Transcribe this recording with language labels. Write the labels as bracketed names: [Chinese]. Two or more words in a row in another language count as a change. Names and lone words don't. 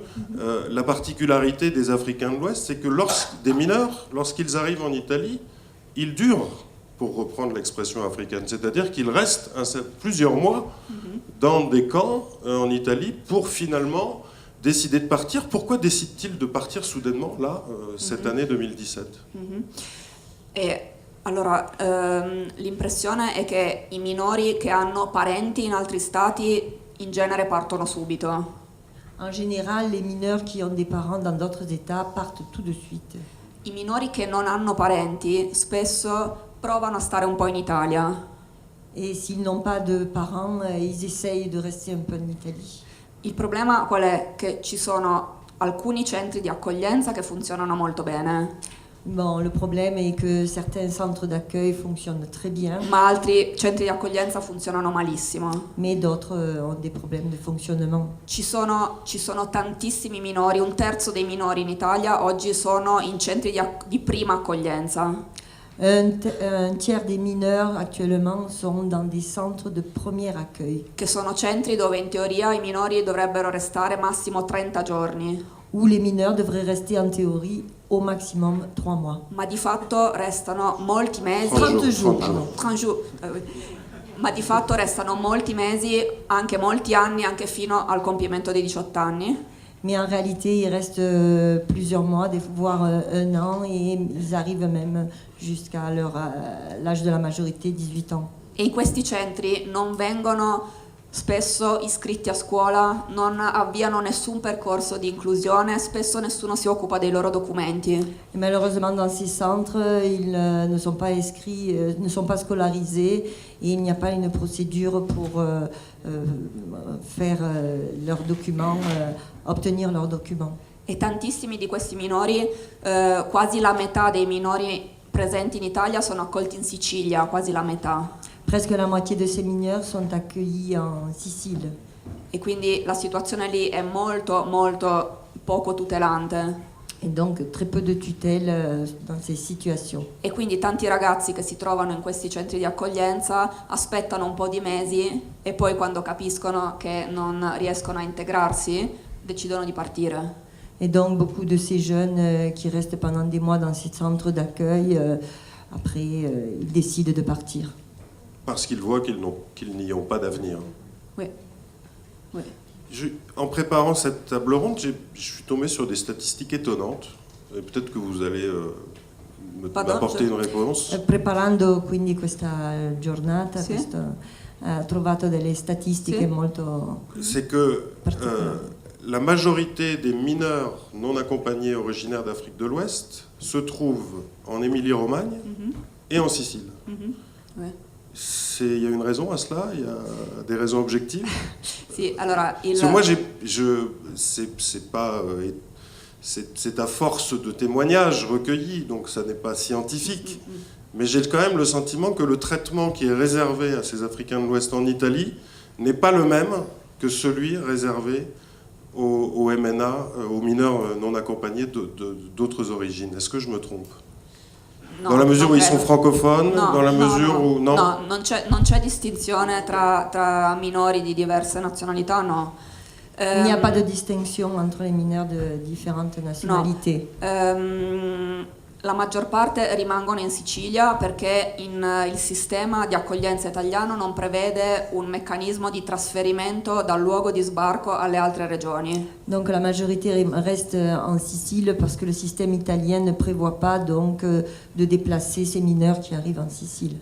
[French] La particularité des Africains de l'Ouest, c'est que des mineurs, lorsqu'ils arrivent en Italie, ils durent, pour reprendre l'expression africaine, c'est-à-dire qu'ils restent plusieurs mois dans des camps en Italie pour finalement décider de partir. Pourquoi décident-ils de partir soudainement, là, cette année 2017 [Italian] E allora, l'impressione è che i minori che hanno parenti in altri stati in genere partono subito. [French] En général, les mineurs qui ont des parents dans d'autres États partent tout de suite. [Italian] I minori che non hanno parenti spesso provano a stare un po' in Italia. [French] Et s'ils n'ont pas de parents, ils essayent de rester un peu en Italie. [Italian] Il problema qual è? Che ci sono alcuni centri di accoglienza che funzionano molto bene, [French] Bon, le problème est que certains centres d'accueil fonctionnent très bien, [Italian] ma altri centri di accoglienza funzionano malissimo. [French] mais d'autres ont des problèmes de fonctionnement. [Italian] Ci sono tantissimi minori, un terzo dei minori in Italia oggi sono in centri di prima accoglienza. [French] Un tiers des mineurs actuellement sont dans des centres de premier accueil, [Italian] Che sono centri dove in teoria i minori dovrebbero restare massimo 30 giorni, [French] où les mineurs devraient rester en théorie au maximum 3 mois. [Italian] ma di fatto restano molti mesi. [French] 30 jours, 30 pardon. 30 jours, [Italian] ma di fatto restano molti mesi, anche molti anni, anche fino al compimento dei 18 anni. [French] Mais en réalité, ils restent plusieurs mois, voire un an, et ils arrivent même jusqu'à l'âge de la majorité, 18 ans. [Italian] E in questi centri non vengono spesso iscritti a scuola, non avviano nessun percorso di inclusione, spesso nessuno si occupa dei loro documenti. [French] Et malheureusement, dans ces centres, ils ne sont pas inscrits, ne sont pas scolarisés, et il n'y a pas une procédure pour faire leurs documents, obtenir leurs documents. [Italian] E tantissimi di questi minori, quasi la metà dei minori presenti in Italia sono accolti in Sicilia, quasi la metà. [French] Presque la moitié de ces mineurs sont accueillis en Sicile. [Italian] E quindi la situazione lì è molto molto poco tutelante. [French] Et donc très peu de tutelle dans ces situations. [Italian] E quindi tanti ragazzi che si trovano in questi centri di accoglienza aspettano un po' di mesi e poi quando capiscono che non riescono a integrarsi decidono di partire. [French] Et donc beaucoup de ces jeunes qui restent pendant des mois dans ces centres d'accueil, après ils décident de partir. Parce qu'ils voient qu'ils n'y ont pas d'avenir. Oui. Oui. En préparant cette table ronde, je suis tombé sur des statistiques étonnantes. Et peut-être que vous allez m'apporter une réponse. [Italian] Preparando quindi questa giornata, Sì. ho trovato delle statistiche Sì. molto [French] C'est que [Italian] particolari. [French] la majorité des mineurs non accompagnés originaires d'Afrique de l'Ouest se trouvent en Émilie-Romagne et en Sicile. Ouais. Il y a une raison à cela? Il y a des raisons objectives? [Italian] Sì, allora [French] Parce que moi, c'est à force de témoignages recueillis, donc ça n'est pas scientifique. Mais j'ai quand même le sentiment que le traitement qui est réservé à ces Africains de l'Ouest en Italie n'est pas le même que celui réservé aux MNA, aux mineurs non accompagnés d'autres origines. Est-ce que je me trompe? [Italian] No, [French] Dans la mesure [Italian] non [French] où ils [Italian] credo. [French] sont francophones, [Italian] No, [French] dans la [Italian] no, [French] mesure [Italian] no. [French] où... Non, [Italian] No, non c'è distinzione tra minori di diverse nazionalità, no. [French] Il n'y a pas de distinction entre les mineurs de différentes nationalités. [Italian] La maggior parte rimangono in Sicilia perché il sistema di accoglienza italiano non prevede un meccanismo di trasferimento dal luogo di sbarco alle altre regioni. [French] Donc la majorité reste en Sicile parce que le système italien ne prévoit pas donc de déplacer ces mineurs qui arrivent en Sicile.